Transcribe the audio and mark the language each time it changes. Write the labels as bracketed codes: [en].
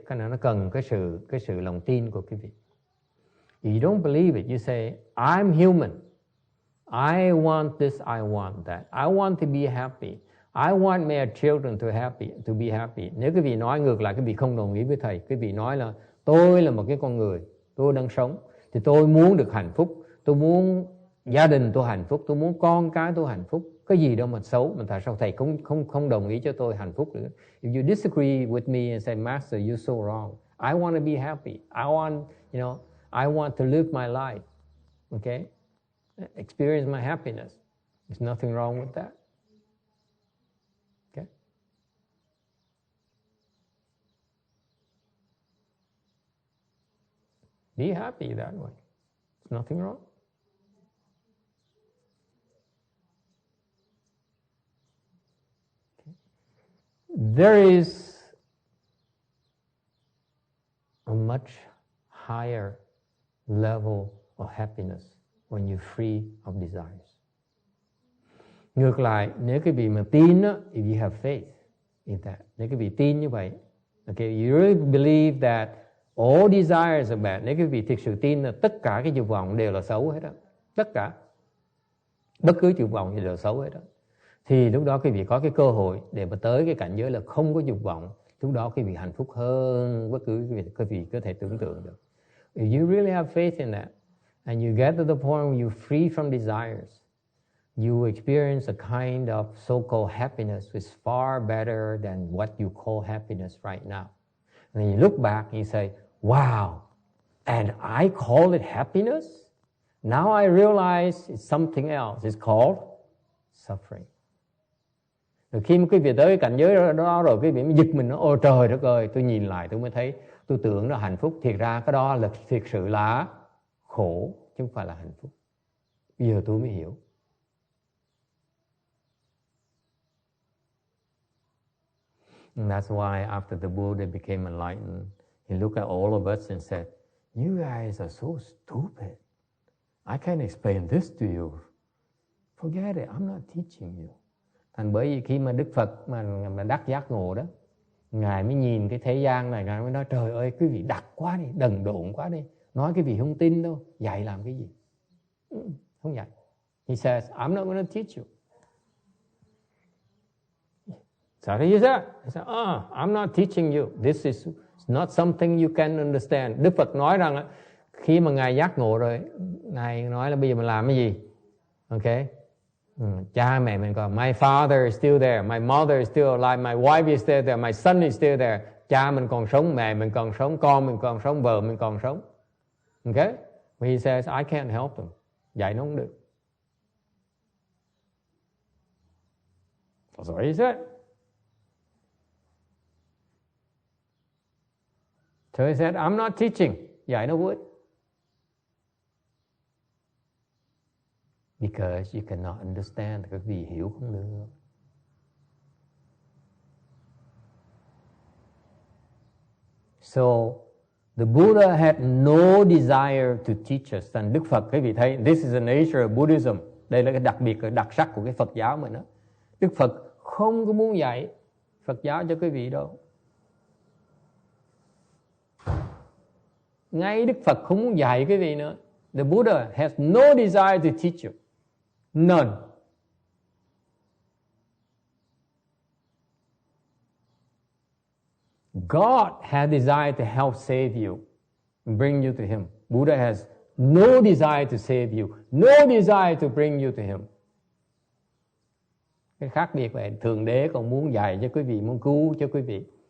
[vi] Cái này nó cần cái sự lòng tin của quý vị. [en] If you don't believe it, you say, I'm human. I want this, I want that. I want to be happy. I want my children to be happy. [vi] Nếu quý vị nói ngược lại, quý vị không đồng ý với thầy. Quý vị nói là tôi là một cái con người, tôi đang sống, thì tôi muốn được hạnh phúc, tôi muốn gia đình tôi hạnh phúc, tôi muốn con cái tôi hạnh phúc. Cái gì đâu mà xấu, mà tại sao thầy không đồng ý cho tôi hạnh phúc nữa? [en] If you disagree with me and say, Master, you're so wrong. I want to be happy. I want to live my life. Okay? Experience my happiness. There's nothing wrong with that. Okay? Be happy that way. There's nothing wrong. Okay. There is a much higher level of happiness when you're free of desires. [vi] Ngược lại, nếu quý vị mà tin á, [en] if you have faith in that, [vi] nếu quý vị tin như vậy, okay, [en] you really believe that all desires are bad, [vi] nếu quý vị thực sự tin là tất cả cái dục vọng đều là xấu hết á, tất cả, bất cứ dục vọng gì đều xấu hết á, thì lúc đó quý vị có cái cơ hội để mà tới cái cảnh giới là không có dục vọng. Lúc đó quý vị hạnh phúc hơn bất cứ quý vị có thể tưởng tượng được. [en] If you really have faith in that, and you get to the point where you're free from desires, you experience a kind of so-called happiness which is far better than what you call happiness right now. And then you look back and you say, wow, and I call it happiness? Now I realize it's something else. It's called suffering. [vi] Rồi khi mà quý vị tới cảnh giới đó rồi, quý vị mới giật mình, ôi trời đất ơi, tôi nhìn lại tôi mới thấy, tôi tưởng nó hạnh phúc, thiệt ra cái đó là thiệt sự là khổ, chứ không phải là hạnh phúc. Bây giờ tôi mới hiểu. [en] And that's why after the Buddha became enlightened, he looked at all of us and said, you guys are so stupid. I can't explain this to you. Forget it, I'm not teaching you. [vi] Thành bởi vì khi mà Đức Phật mà đắc giác ngộ đó, Ngài mới nhìn cái thế gian này, Ngài mới nói, trời ơi, quý vị đặc quá đi, đần độn quá đi. Nói cái vị không tin đâu, dạy làm cái gì? Không dạy. [en] He says, I'm not going to teach you. So he said, I'm not teaching you. This is not something you can understand. [vi] Đức Phật nói rằng khi mà Ngài giác ngộ rồi, Ngài nói là bây giờ mình làm cái gì? [en] Okay? [vi] Cha mẹ mình còn, [en] my father is still there, my mother is still alive, my wife is still there, my son is still there. [vi] Cha mình còn sống, mẹ mình còn sống, con mình còn sống, vợ mình còn sống. [en] Okay? But he says, I can't help them. [vi] Dạy nó không được. [en] That's what he said. So he said, I'm not teaching. [vi] Dạy nó vô ích. [en] Because you cannot understand. [vi] Các vị hiểu không được. [en] So, the Buddha had no desire to teach us. And Đức Phật, [vi] quý vị thấy, [en] this is the nature of Buddhism. [vi] Đây là cái đặc biệt, cái đặc sắc của cái Phật giáo mình đó. Đức Phật không có muốn dạy Phật giáo cho quý vị đâu. Ngay Đức Phật không muốn dạy quý vị nữa. [en] The Buddha has no desire to teach you. None. God had desire to help save you, bring you to Him. Buddha has no desire to save you, no desire to bring you to Him. [vi] Cái khác biệt vậy, Thượng Đế còn muốn dạy cho quý vị, muốn cứu cho quý vị.